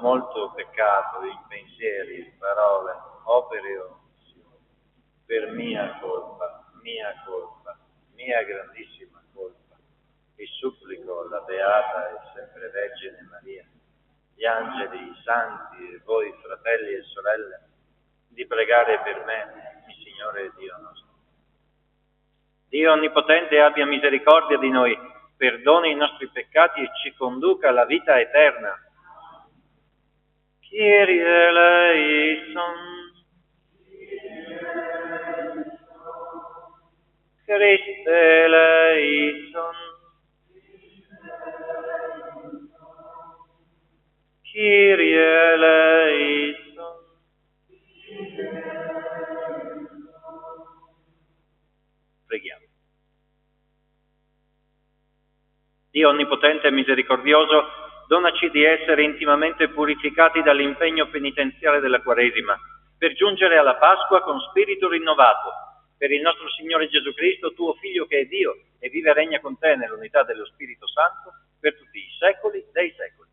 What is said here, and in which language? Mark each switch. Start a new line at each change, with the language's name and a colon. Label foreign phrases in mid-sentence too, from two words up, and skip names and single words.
Italian: molto peccato in pensieri, parole, opere e omissioni, per mia colpa, mia grandissima colpa, e supplico la Beata e sempre Vergine Maria, gli angeli, i santi e voi, fratelli e sorelle, di pregare per me, il Signore Dio nostro. Dio Onnipotente abbia misericordia di noi, perdoni i nostri peccati e ci conduca alla vita eterna.
Greek: Kyrie eleison, Christe eleison, Kyrie eleison.
Italian: Preghiamo. Dio Onnipotente e misericordioso, donaci di essere intimamente purificati dall'impegno penitenziale della Quaresima, per giungere alla Pasqua con spirito rinnovato, per il nostro Signore Gesù Cristo, tuo Figlio che è Dio e vive e regna con te nell'unità dello Spirito Santo, per tutti i secoli dei secoli.